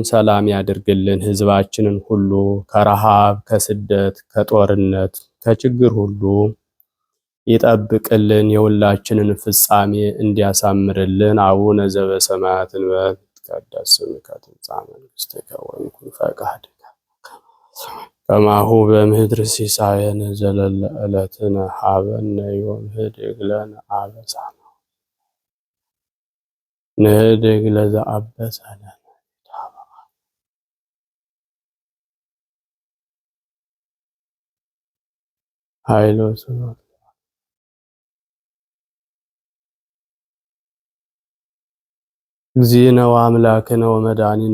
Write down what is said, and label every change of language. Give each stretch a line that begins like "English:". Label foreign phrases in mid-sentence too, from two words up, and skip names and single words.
Amharic: ሰላም ያድርግልን። ህዝባችንን ሁሉ ከረሃብ፣ ከስደት፣ ከጦርነት፣ ከችግር ሁሉ ይጠብቅልን። የሁላችንን ፍጻሜ እንዲያሳምርልን።
Geez: አቡነ ዘበሰማያት ይትቀደስ ስምከ ትምጻእ መንግሥትከ ወይኩን ፈቃድከ ከማሁ በምድር ሲሳየነ ዘለለ ዕለትነ ሀበነ ዮም ህድግ ለነ አበሳነ ንህድግ ለዘአበሰ ለነ ኃይሎ ስብሐት እግዚእነ ወአምላክነ ወመድኃኒነ